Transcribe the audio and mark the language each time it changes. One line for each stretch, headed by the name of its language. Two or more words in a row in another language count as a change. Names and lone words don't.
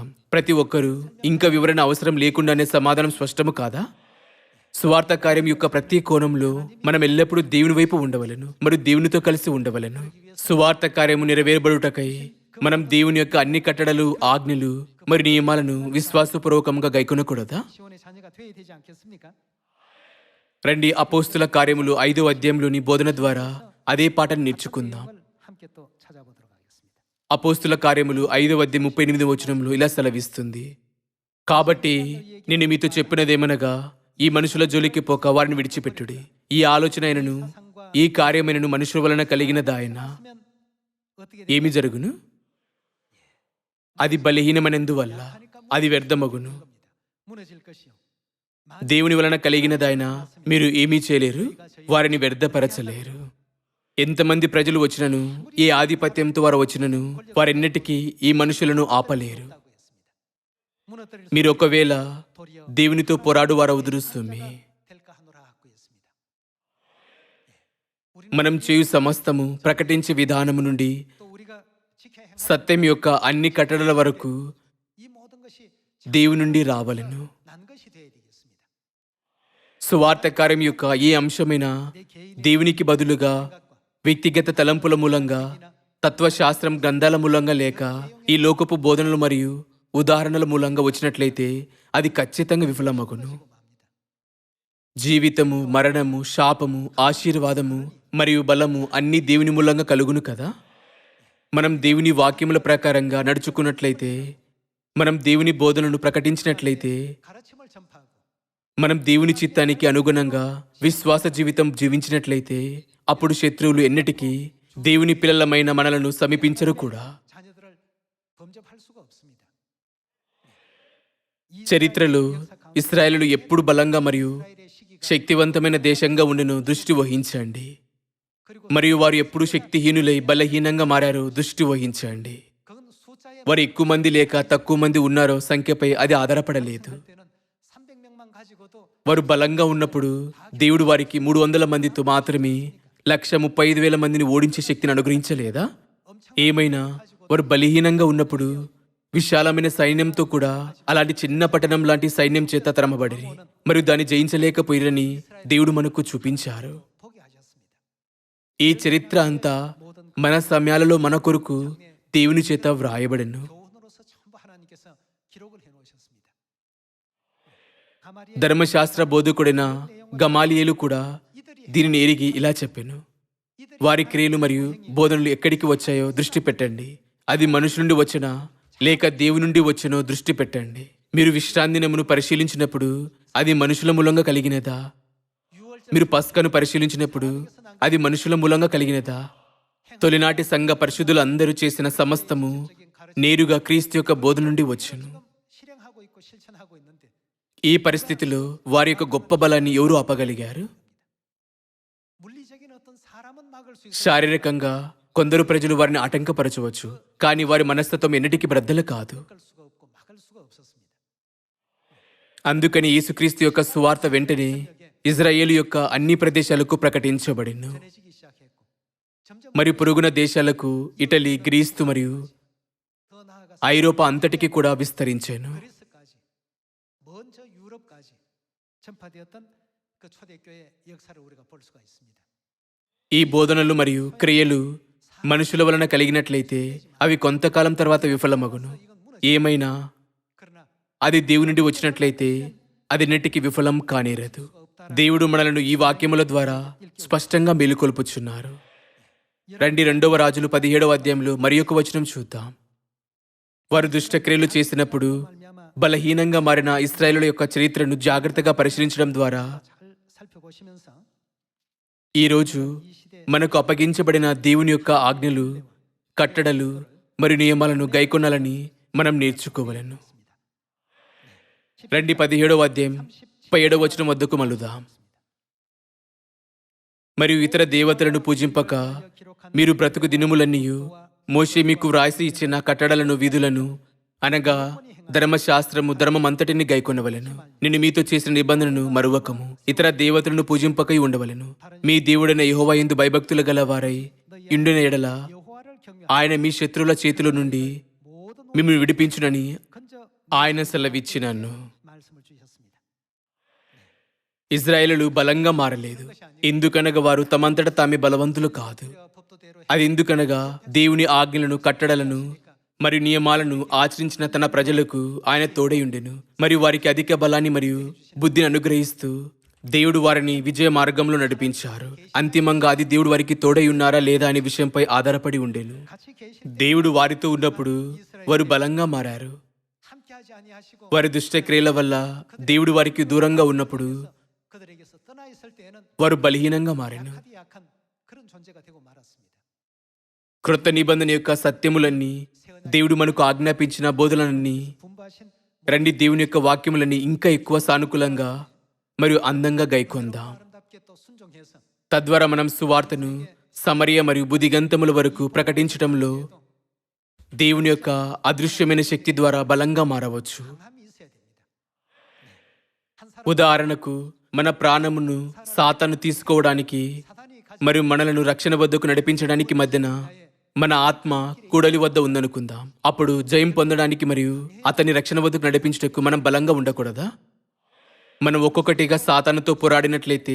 Telugu: ప్రతి ఒక్కరూ ఇంకా వివరణ అవసరం లేకుండానే సమాధానం స్పష్టము కాదా? సువార్త కార్యం యొక్క ప్రతి కోణంలో మనం ఎల్లప్పుడూ దేవుని వైపు ఉండవలను మరియు దేవునితో కలిసి ఉండవలను. సువార్త కార్యము నెరవేరబడుటకై మనం దేవుని యొక్క అన్ని కట్టడలు, ఆజ్ఞలు మరియు నియమాలను విశ్వాసపూర్వకంగా గైకొనకూడదా?
Korean: 시온의 자녀가 되어야 되지 않겠습니까?
Telugu: రండి, అపోస్తుల కార్యములు 5వ అధ్యాయంలోని బోధన ద్వారా అదే పాఠాన్ని నేర్చుకుందాం.
Korean: 내용을 함께 또 찾아보도록 하겠습니다.
Telugu: అపోస్తుల కార్యములు 5వ అధ్యాయం 38వ వచనంలో ఇలా సెలవిస్తుంది. కాబట్టి నేను మీతో చెప్పినదేమనగా ఈ మనుషుల జోలికి పోక వారిని విడిచిపెట్టుడి. ఈ ఆలోచన అయినను ఈ కార్యమైనను మనుషుల వలన కలిగినదాయన
Korean: 하면 어떻게
Telugu: ఏమి జరుగును? అది బలహీనమైనందువల్ల అది వ్యర్థమగును.
Korean: 무너질 것이요.
Telugu: దేవుని వలన కలిగినదాయన మీరు ఏమీ చేయలేరు, వారిని వ్యర్థపరచలేరు. ఎంతమంది ప్రజలు వచ్చినను, ఏ ఆధిపత్యంతో వారు వచ్చినను వారెన్నటికీ ఈ మనుషులను ఆపలేరు.
Korean: 무너뜨릴
Telugu: మీరు ఒకవేళ
Korean: 도리어
Telugu: దేవునితో పోరాడు వారవుదురు సుమి.
Korean: 될까 하노라 하고 있습니다.
Telugu: మనం చేయు సమస్తము ప్రకటించే విధానము నుండి
Korean: 또 우리가 지켜야 할
Telugu: సత్యం యొక్క అన్ని కట్టడల వరకు
Korean: 이 모든 것이
Telugu: దేవుని నుండి రావలను.
Korean: 난 것이 되어야 되겠습니다.
Telugu: సువార్త కార్యం యొక్క ఏ అంశమైన
Korean: 내 개인의
Telugu: దేవునికి బదులుగా వ్యక్తిగత తలంపుల మూలంగా, తత్వశాస్త్రం గ్రంథాల మూలంగా లేక ఈ లోకపు బోధనలు మరియు ఉదాహరణల మూలంగా వచ్చినట్లయితే అది ఖచ్చితంగా విఫలమగును. జీవితము, మరణము, శాపము, ఆశీర్వాదము మరియు బలము అన్నీ దేవుని మూలంగా కలుగును కదా. మనం దేవుని వాక్యముల ప్రకారంగా నడుచుకున్నట్లయితే, మనం దేవుని బోధనను ప్రకటించినట్లయితే,
Korean: 가르침을 전파하고
Telugu: మనం దేవుని చిత్తానికి అనుగుణంగా విశ్వాస జీవితం జీవించినట్లయితే అప్పుడు శత్రువులు ఎన్నటికీ దేవుని పిల్లలమైన మనలను సమీపించరు కూడా.
Korean: 자녀들을 범접할 수가 없습니다.
Telugu: చరిత్రలో ఇశ్రాయేలు ఎప్పుడు బలంగా మరియు
Korean: 이스라엘의 시기가
Telugu: శక్తివంతమైన దేశంగా ఉండెను దృష్టి వహించండి.
Korean: 그리고
Telugu: మరియు వారు ఎప్పుడు శక్తిహీనులై బలహీనంగా మారారో దృష్టి వహించండి.
Korean: 그건 숫자에
Telugu: వారు ఎక్కువ మంది లేక తక్కువ మంది ఉన్నారో సంఖ్యపై అది ఆధారపడలేదు.
Korean: 할 때는 300명만 가지고도
Telugu: వారు బలంగా ఉన్నప్పుడు దేవుడు వారికి 300 మందితో మాత్రమే 135,000 మందిని ఓడించే శక్తిని అనుగ్రహించలేదా? ఏమైనా వారు బలహీనంగా ఉన్నప్పుడు విశాలమైన సైన్యంతో కూడా అలాంటి చిన్న పట్టణం లాంటి సైన్యం చేత తరమబడిరి మరియు దాన్ని జయించలేకపోయిరని దేవుడు మనకు చూపించారు.
Korean: 보게 하셨습니다.
Telugu: ఈ చరిత్ర అంతా మన సమయాలలో మన కొరకు దేవుని చేత వ్రాయబడెను.
Korean: 교훈으로서 전부 하나님께서 기록을 해 놓으셨습니다. 가마리엘
Telugu: ధర్మశాస్త్ర బోధకుడైన గమాలియేలు కూడా దీనిని ఎరిగి ఇలా చెప్పెను. వారి క్రియలు మరియు బోధనలు ఎక్కడికి వచ్చాయో దృష్టి పెట్టండి. అది మనుషుల నుండి వచ్చినా లేక దేవుని నుండి వచ్చినో దృష్టి పెట్టండి. మీరు విశ్రాంతి దినమును పరిశీలించినప్పుడు అది మనుషుల మూలంగా కలిగినదా? మీరు పస్కను పరిశీలించినప్పుడు అది మనుషుల మూలంగా కలిగినదా? తొలినాటి సంఘ పరిశుద్ధులు అందరూ చేసిన సమస్తము నేరుగా క్రీస్తు యొక్క బోధ నుండి వచ్చును.
Korean: 실행하고 있고 실천하고 있는데
Telugu: ఈ పరిస్థితిలో వారి యొక్క గొప్ప బలాన్ని ఎవరు ఆపగలిగారు?
Korean: 물리적인 어떤 사람은 막을 수 있고
Telugu: శారీరకంగా కొందరు ప్రజలు వారిని ఆటంకపరచవచ్చు, కానీ వారి మనస్తత్వం ఎన్నటికీ బ్రద్దలు కాదు.
Korean: 막을 수가 없고 막을 수가 없었습니다.
Telugu: అందుకని యేసుక్రీస్తు యొక్క సువార్త వెంటనే ఇజ్రాయేలు యొక్క అన్ని ప్రదేశాలకు ప్రకటించబడిను.
Korean: 전해지기 시작했고 점점
Telugu: మరియు పొరుగున దేశాలకు, ఇటలీ, గ్రీస్తు మరియు
Korean: 더 나아가서
Telugu: ఐరోపా అంతటికి కూడా విస్తరించాను.
Korean: 그리스까지 먼저 유럽까지 전파되었던 그 초대교회 역사를 우리가 볼 수가 있습니다.
Telugu: ఈ బోధనలు మరియు క్రియలు మనుషుల వలన కలిగినట్లయితే అవి కొంతకాలం తర్వాత విఫలమగును. ఏమైనా
Korean: 그러나
Telugu: అది దేవుని నుండి వచ్చినట్లయితే అది ఎన్నటికీ విఫలం కానేరదు. దేవుడు మనలను ఈ వాక్యముల ద్వారా స్పష్టంగా మేలుకొల్పుచున్నారు. రండి, 2వ రాజులు 17వ అధ్యాయంలో మరి ఒక వచనం చూద్దాం. వారు దుష్టక్రియలు చేసినప్పుడు
Korean: 말미암아
Telugu: బలహీనంగా మారిన ఇశ్రాయేలుల యొక్క చరిత్రను జాగ్రత్తగా పరిశీలించడం ద్వారా
Korean: 잘 살펴보시면서
Telugu: ఈరోజు
Korean: 이 시대
Telugu: మనకు అప్పగించబడిన దేవుని యొక్క ఆజ్ఞలు, కట్టడలు మరియు నియమాలను గైకొనాలని మనం నేర్చుకోవలను. రండి 17వ అధ్యాయం 17వ వచనం వద్దకు మలుదాం. మరియు ఇతర దేవతలను పూజింపక మీరు బ్రతుకు దినములన్నీయు మోషే మీకు వ్రాసి ఇచ్చిన కట్టడలను, విధులను అనగా ధర్మశాస్త్రము, ధర్మమంతటిని గైకొనవలెను. నేను మీతో చేసిన నిబంధనను మరువకము. ఇతర దేవతలను పూజింపకై ఉండవలెను. మీ దేవుడైన యెహోవా యందు భయభక్తులు గల వారై ఇండిన ఎడల
Korean: 여호와를 경외
Telugu: ఆయన మీ శత్రువుల చేతిలో నుండి
Korean: 모든
Telugu: మిమ్మల్ని విడిపించునని
Korean: 건져
Telugu: ఆయన సెలవిచ్చినాను.
Korean: 말씀을 주셨습니다.
Telugu: ఇజ్రాయేలులు బలంగా మారలేదు. ఎందుకనగా వారు తమంతట తామే బలవంతులు కాదు.
Korean: 법도대로
Telugu: అది ఎందుకనగా దేవుని ఆజ్ఞలను, కట్టడలను మరియు నియమాలను ఆచరించిన తన ప్రజలకు ఆయన తోడయుండెను. మరియు వారికి అధిక బలాన్ని మరియు బుద్ధిని అనుగ్రహిస్తూ దేవుడు వారిని విజయ మార్గంలో నడిపించారు. అంతిమంగా అది దేవుడు వారికి తోడై ఉన్నారా లేదా అనే విషయంపై ఆధారపడి ఉండెను.
Korean: 같이 계실
Telugu: దేవుడు వారితో ఉన్నప్పుడు వారు బలంగా మారారు.
Korean: 함께하지 아니하시고
Telugu: వారి దుష్టక్రియల వల్ల దేవుడు వారికి దూరంగా ఉన్నప్పుడు
Korean: 그들에게서 떠나 있을 때에는
Telugu: వారు బలహీనంగా మారారు.
Korean: 약하디 약한 그런 존재가 되고 말았습니다.
Telugu: క్రొత్త నిబంధన యొక్క సత్యములన్నీ, దేవుడు మనకు ఆజ్ఞాపించిన బోధనలన్నీ,
Korean: 분부하신
Telugu: రండి దేవుని యొక్క వాక్యములన్నీ ఇంకా ఎక్కువ సానుకూలంగా మరియు అందంగా గైకొందాం.
Korean: 아름답게 또 순종해서
Telugu: తద్వారా మనం సువార్తను సమరయ మరియు బుద్ధిగంతముల వరకు ప్రకటించటంలో దేవుని యొక్క అదృశ్యమైన శక్తి ద్వారా బలంగా మారవచ్చు.
Korean: 강함이 있어야 됩니다. 한 사람
Telugu: ఉదాహరణకు మన ప్రాణమును సాతాను తీసుకోవడానికి
Korean: 사단이 가진
Telugu: మరియు మనలను రక్షణ వద్దకు నడిపించడానికి మధ్యన మన ఆత్మ కూడలి వద్ద ఉందనుకుందాం. అప్పుడు జయం పొందడానికి మరియు అతని రక్షణ వద్దకు నడిపించుటకు మనం బలంగా ఉండకూడదా? మనం ఒక్కొక్కటిగా సాతానుతో పోరాడినట్లయితే